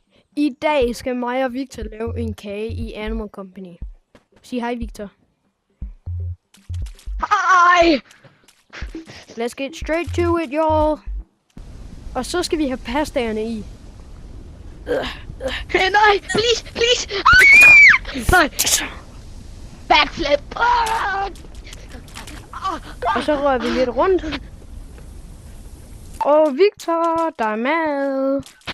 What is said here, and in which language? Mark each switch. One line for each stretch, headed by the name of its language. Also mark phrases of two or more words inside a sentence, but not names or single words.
Danish: I dag skal mig og Victor lave en kage i Animal Company. Sig hej, Victor. Hej!
English: Let's get straight to it, y'all.
Danish: Og så skal vi have pastaerne i. Nej, please! Nej! Backflip! Og så rører vi lidt rundt. Og Victor, der er mad.